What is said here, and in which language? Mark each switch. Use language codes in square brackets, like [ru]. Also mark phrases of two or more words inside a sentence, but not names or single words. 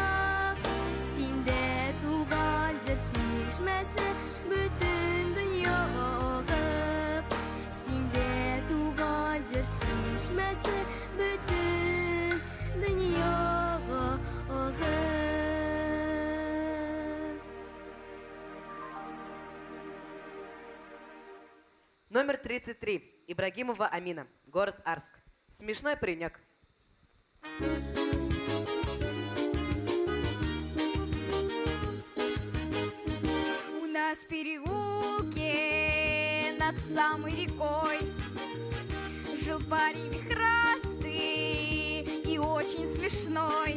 [tt] Синдә туган җыр чишмәсе, бөтен дөньяга агып. Синдә туган җыр чишмәсе, бөтен дөньяга агып. [ru] Номер 33. Ибрагимова Амина. Город Арск. Смешной паренек. У нас в переулке над самой рекой жил парень вихрастый и очень смешной.